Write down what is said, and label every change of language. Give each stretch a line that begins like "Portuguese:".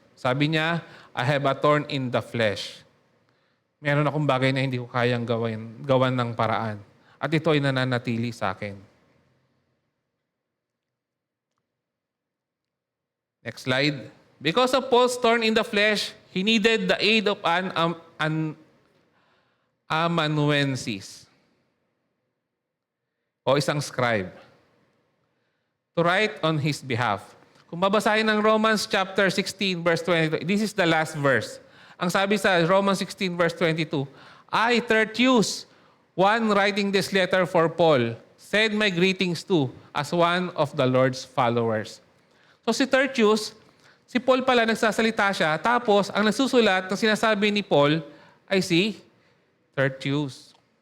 Filipino: Sabi niya,
English: I have a thorn in the flesh.
Filipino: Meron akong bagay na hindi ko kayang gawan ng paraan. At ito ay nananatili sa akin.
English: Next slide. Because of Paul's thorn in the flesh, he needed the aid of an amanuensis
Filipino: o isang
English: scribe to write on his behalf.
Filipino: Kung babasahin ng Romans chapter 16 verse 22,
English: this is the last verse.
Filipino: Ang sabi sa
English: Romans 16 verse 22, I, Tertius, one writing this letter for Paul, send my greetings to as one of the Lord's followers.
Filipino: So si Tertius, si Paul pala nagsasalita siya, tapos ang nagsusulat ng sinasabi ni Paul ay si Tertius.